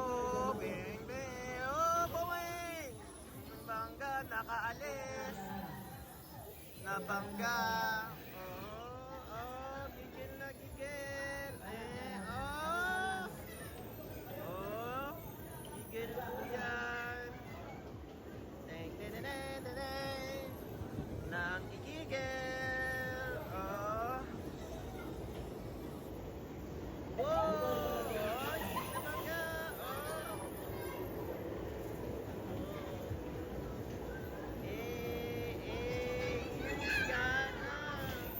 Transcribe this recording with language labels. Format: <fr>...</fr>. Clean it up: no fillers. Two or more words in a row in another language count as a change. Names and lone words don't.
<tl>Bing, bing. Buming. Bangga, nakaalis. Nabangga. Gigil na gigil. Gigil po yan. Deng, deng, deng, deng, deng, deng. Nakigigil. Nabangga. Yan na.</tl>